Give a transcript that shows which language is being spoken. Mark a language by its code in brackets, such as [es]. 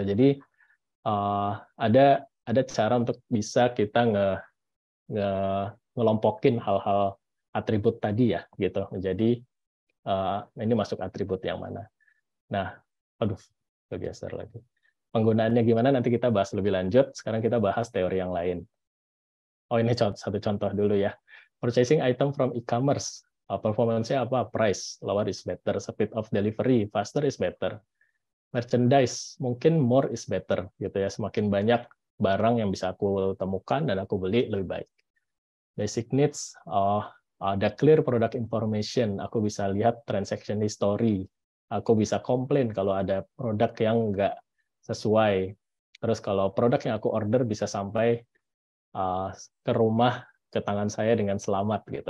[id] Jadi ada cara untuk bisa kita ngelompokin hal-hal atribut tadi ya gitu menjadi ini masuk atribut yang mana. Nah, aduh, bergeser lagi. Penggunaannya gimana nanti kita bahas lebih lanjut. Sekarang kita bahas teori yang lain. Oh ini satu contoh dulu ya. [en] Purchasing item from e-commerce. Performance-nya apa? Price, lower is better. Speed of delivery, faster is better. Merchandise, mungkin more is better. [id] Gitu ya. Semakin banyak barang yang bisa aku temukan dan aku beli, lebih baik. [en] Basic needs, ada clear product information. [id] Aku bisa lihat transaction history. Aku bisa komplain kalau ada produk yang nggak sesuai. Terus kalau produk yang aku order bisa sampai ke rumah ke tangan saya dengan selamat gitu.